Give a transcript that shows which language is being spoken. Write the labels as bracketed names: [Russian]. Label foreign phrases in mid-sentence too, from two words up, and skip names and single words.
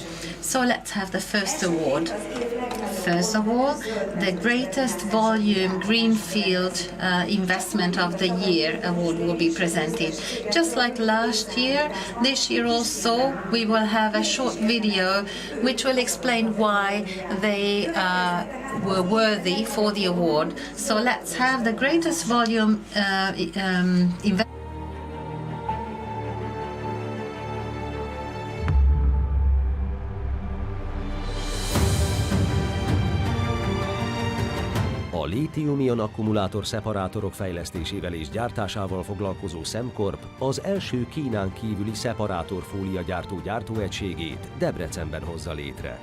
[English] So let's have the first award. First of all, the greatest volume greenfield investment of the year award will be presented. Just like last year, this year also we will have a short video which will explain why they were worthy for the award. So let's have the greatest volume investment. [Hungarian] A lítium-ion akkumulátor szeparátorok fejlesztésével és gyártásával foglalkozó Semcorp az első Kínán kívüli szeparátorfólia gyártó gyártóegységét Debrecenben hozza létre.